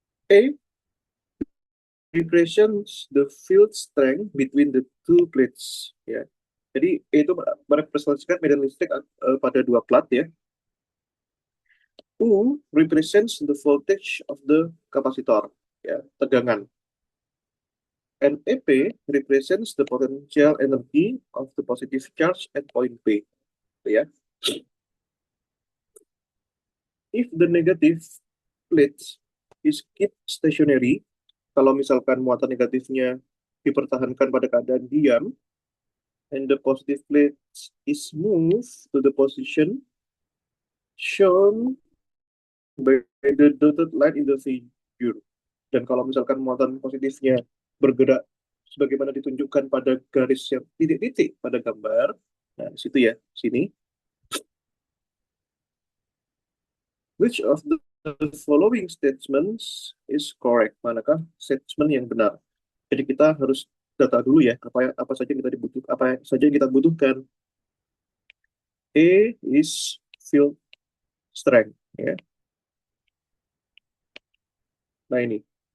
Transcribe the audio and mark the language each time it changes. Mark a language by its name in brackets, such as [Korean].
[English] A represents the field strength between the two plates ya. [Indonesian] Jadi itu merepresentasikan medan listrik pada dua plat ya. [English] U represents the voltage of the capacitor. [Indonesian] ya, tegangan. [English] And EP represents the potential energy of the positive charge at point P. [Indonesian] Ya. [English] If the negative plate is kept stationary, [Indonesian] kalau misalkan muatan negatifnya dipertahankan pada keadaan diam, [English] and the positive plate is moved to the position shown by the dotted line in the figure. [Indonesian] Dan kalau misalkan muatan positifnya bergerak sebagaimana ditunjukkan pada garis yang titik-titik pada gambar, nah di situ ya, sini. [English] Which of the following statements is correct? [Indonesian] Manakah statement yang benar? Jadi kita harus data dulu ya, apa saja yang kita dibutuhkan, apa saja yang kita butuhkan. [English] A is field strength, ya. [Indonesian] Nah ini.